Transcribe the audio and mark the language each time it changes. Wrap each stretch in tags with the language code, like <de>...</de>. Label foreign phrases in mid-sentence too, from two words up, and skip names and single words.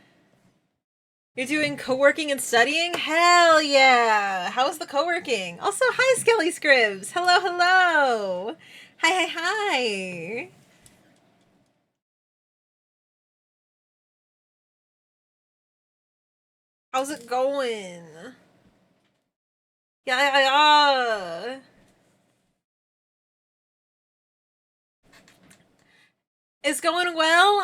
<en>You're doing co-working and studying? Hell yeah! How's the co-working? Also, hi, Skelly Scribs! Hello, hello! Hi, hi, hi! How's it going? Yeah, yeah, yeah! It's going well?</en>